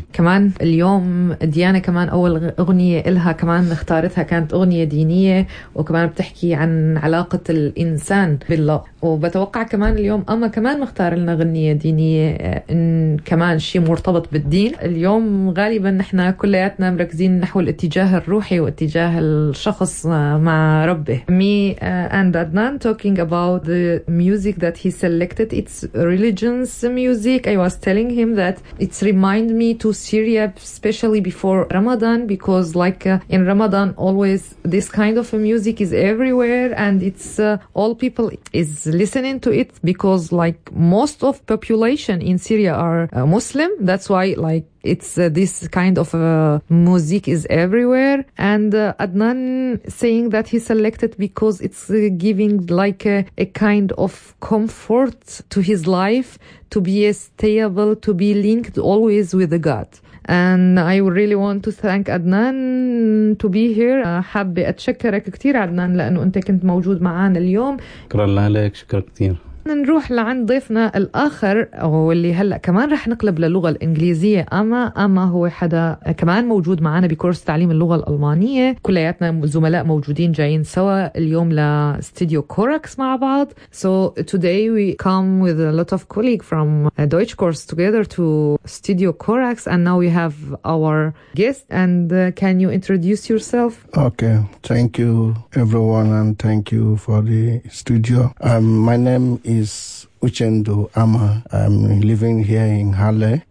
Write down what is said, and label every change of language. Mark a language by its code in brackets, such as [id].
[ar] كمان اليوم ديانة كمان اول اغنية إلها كمان اختارتها كانت اغنية دينية وكمان بتحكي عن علاقة الانسان بالله. وبتوقع كمان اليوم اما كمان مختار لنا اغنية دينية إن كمان شيء مرتبط بالدين. اليوم غالبا نحنا كلياتنا مركزين نحو الاتجاه الروحي واتجاه الشخص مع ربه. [en] Me and Adnan talking about the music that he selected. It's religions music. I was telling him that it's remind me to Syria, especially before Ramadan, because like in Ramadan always this kind of a music is everywhere and it's all people is listening to it, because like most of population in Syria are Muslim. That's why like it's this kind of music is everywhere. And Adnan saying that he selected because it's giving like a kind of comfort to his life, to be stable, to be linked always with the God. And I really want to thank Adnan to be here. [ar] حابة أتشكرك كتير عدنان لأنه أنت كنت موجود معانا اليوم. شكرا لك, شكرا كتير. نروح لعند ضيفنا الآخر واللي هلأ كمان رح نقلب للغة الإنجليزية. أما هو حدا كمان موجود معنا بكورس تعليم اللغة الألمانية. كلياتنا زملاء موجودين جايين سوا اليوم لستديو كوركس مع بعض. [en] So today we come with a lot of colleague from Deutsch course together to Studio Corax, and now we have our guest. And can you introduce yourself? Okay, thank you everyone and thank you for the studio. My name is Uchendu Ama. I'm living here in Halle.